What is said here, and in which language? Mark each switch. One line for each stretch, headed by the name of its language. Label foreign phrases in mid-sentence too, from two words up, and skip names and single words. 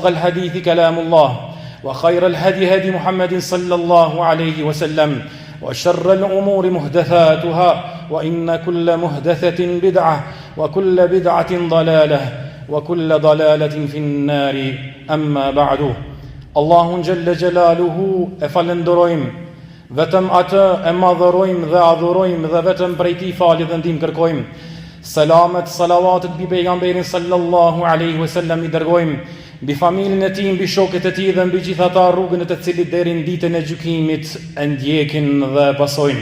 Arabic: الحديث كلام الله وخير الهدي هدي محمد صلى الله عليه وسلم وشر الأمور محدثاتها وإن كل محدثة بدعة وكل بدعة ضلالة وكل ضلالة في النار أما بعد الله جل جلاله أفلندرويم
Albanian: vetëm atë e madhërojmë dhe adhurojmë dhe vetëm prej tij falje dhe ndihmë kërkojmë. Selamet, salavatet mbi pejgamberin
Arabic: صلى الله عليه وسلم
Albanian: i dërgojmë, mbi familjen e tij, mbi shokët e tij dhe mbi gjithë ata rrugën e të cilit deri në ditën e gjykimit e ndjekin dhe pasojnë.